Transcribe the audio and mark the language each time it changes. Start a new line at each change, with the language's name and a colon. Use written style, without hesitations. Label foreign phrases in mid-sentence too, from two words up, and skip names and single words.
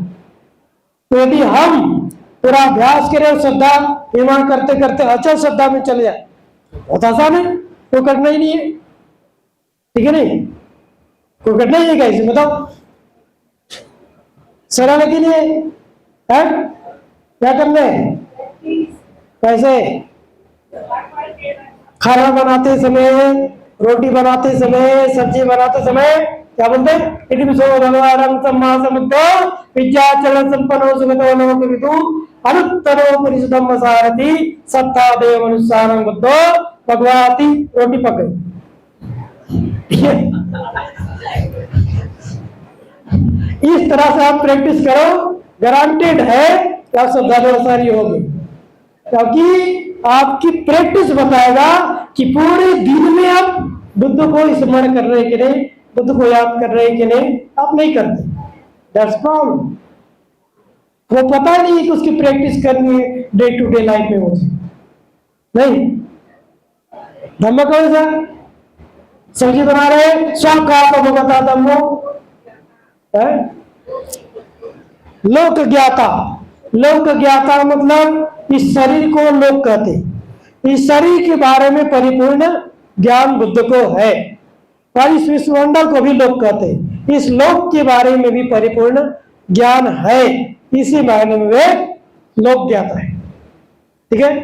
Hindi: तो यदि हम पूरा अभ्यास करें और श्रद्धा निर्माण करते करते अचल श्रद्धा में चले जाए, बहुत आसान है, कोई करना ही नहीं है, ठीक है नहीं, कोई करना ही है, कैसे बताओ, सरल है कि नहीं है? क्या करना है, कैसे, खाना बनाते समय, रोटी बनाते समय, सब्जी बनाते समय क्या बोलते हैं,
Pali: सत्ता मनुष्यानं बुद्धो भगवती,
Hindi: रोटी पक गई। इस तरह से आप प्रैक्टिस करो, गारंटेड है कि आप श्रद्धानुसारी होगी, क्योंकि आपकी प्रैक्टिस बताएगा कि पूरे दिन में आप बुद्ध को स्मरण कर रहे कि नहीं, बुद्ध को याद कर रहे कि नहीं, आप नहीं करते,
English: that's problem.
Hindi: वो पता नहीं कि उसकी प्रैक्टिस करनी है
English: day to day life
Hindi: में, मुझे नहीं। धम्म कौन सा, सब्जी बना रहे, सब का तो
Pali: भगवता धम्मो
Hindi: है। लोक ज्ञाता, लोक ज्ञाता मतलब इस शरीर को लोक कहते, इस शरीर के बारे में परिपूर्ण ज्ञान बुद्ध को है, और इस विश्वमंडल को भी लोक कहते, इस लोक के बारे में भी परिपूर्ण ज्ञान है, इसी मायने में वे लोक ज्ञाता है, ठीक है।